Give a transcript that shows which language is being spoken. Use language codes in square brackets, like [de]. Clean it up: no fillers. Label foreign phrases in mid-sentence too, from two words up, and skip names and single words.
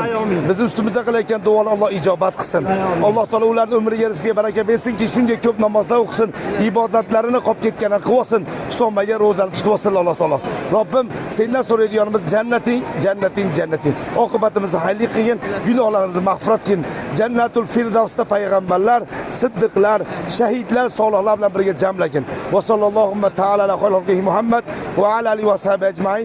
[uz] Bizni ustimizda qilayotgan duolar Alloh ijobat qilsin. Alloh taolo ularning umriga, rizqiga baraka bersinki, shunday ko'p namozlar o'qisin, ibodatlarini qolib ketganini qilib olsin, tutolmagan ro'zani tutib olsin Alloh taolo. Robbim sendan so'raydiganimiz jannating, jannating, jannating. Oqibatimizni hayırli qilgin, gunohlarimizni mag'firat qilgin. Jannatul Firdavsda payg'ambarlar, siddiqlar, shahidlar, solihlar bilan birga jamlagin. [ar] وصلى الله تعالى على خلقه محمد وعلى آله وصحبه أجمعين.